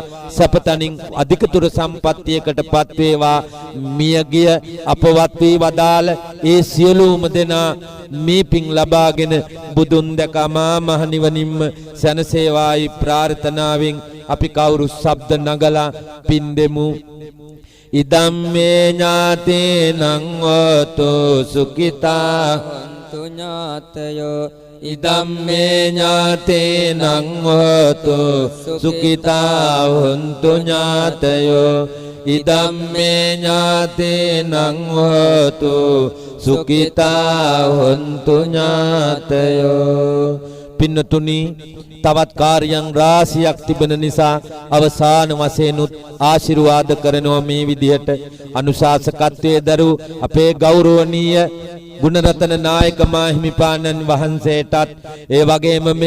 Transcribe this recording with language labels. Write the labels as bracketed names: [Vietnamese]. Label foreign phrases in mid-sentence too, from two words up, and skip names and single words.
[Sinhala] සැපතනින් අධිකතුර සම්පත්තියකටපත් වේවා. මියගිය අපවත් වී වදාළ ඒ සියලුම දෙනා මේ පින් ලබාගෙන බුදුන් දැකමා මහ නිවනින්ම සැනසේවායි ප්‍රාර්ථනාවෙන් අපි කවුරු ශබ්ද නගලා පින් දෙමු. [Pali] ඉදම්මේ ඥාතේනං හෝතු සුඛිතා හොන්තු ඥාතයෝ ඉදම්මේ ඥාතේනං හෝතු සුඛිතා හොන්තු ඥාතයෝ ඉදම්මේ ඥාතේනං හෝතු සුඛිතා හොන්තු ඥාතයෝ. [Sinhala] පින්නතුනි තවත් කාර්යයන් රාශියක් තිබෙන නිසා අවසාන වශයෙන්ුත් ආශිර්වාද කරනවා මේ විදිහට අනුශාසකත්වයේ දරූ අපේ ගෞරවනීය ගුණරතන නායක මාහිමිපාණන් වහන්සේටත් ඒ වගේම මේ